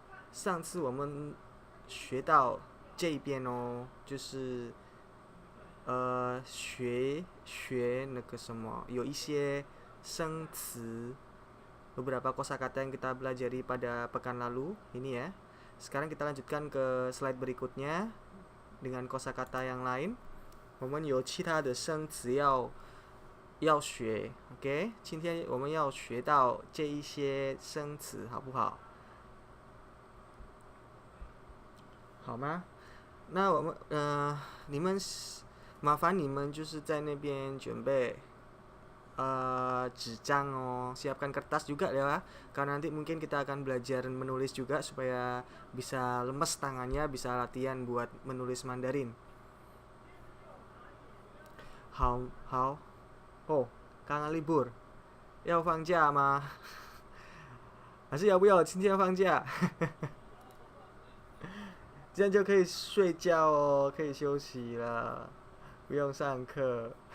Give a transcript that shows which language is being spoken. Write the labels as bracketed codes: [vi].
[zh] 上次我们学到这一边哦，就是学那个什么，有一些生词 [id] beberapa kosakata yang kita pelajari pada pekan lalu ini ya. Sekarang kita lanjutkan ke slide berikutnya dengan kosakata yang lain. [zh] 我们有其他的生词要学 ，OK？今天我们要学到这一些生词，好不好？好吗？那我们你们麻烦你们就是在那边准备纸张 [id] oh, siapkan kertas juga ya, karena nanti mungkin kita akan belajar menulis juga supaya bisa lemes tangannya, bisa latihan buat menulis Mandarin. [zh] 好，哦，刚刚 libur 要放假吗？还是要不要今天放假？这样就可以睡觉哦，可以休息了，不用上课。